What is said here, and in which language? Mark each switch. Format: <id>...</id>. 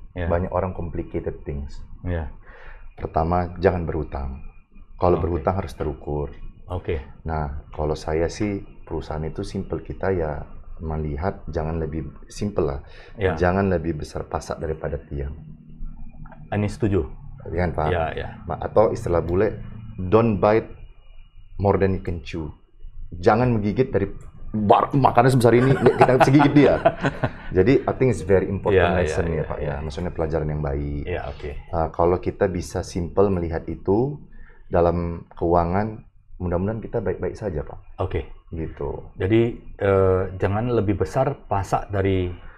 <id>Banyak orang</id> <en>complicated things.</en> <id>Pertama, jangan berhutang. Kalau berhutang harus terukur. Oke. Nah, kalau saya sih perusahaan itu simple, kita ya melihat jangan lebih simple lah. Ya. Jangan lebih besar pasak daripada tiang. Ini setuju. Kan, Pak? Ya, ya. Atau istilah bule,</id> <en>don't bite more than you can chew.</en> <id>Jangan menggigit dari makannya sebesar ini, kita bisa gigit dia.</id> <en>Jadi, I think it's very important lesson</en> <id>ya, Pak. Ya, maksudnya pelajaran yang baik. Ya, oke. Kalau kita bisa simple melihat itu dalam keuangan, mudah-mudahan kita baik-baik saja, Pak. Oke. Gitu. Jadi jangan lebih besar pasak dari</id>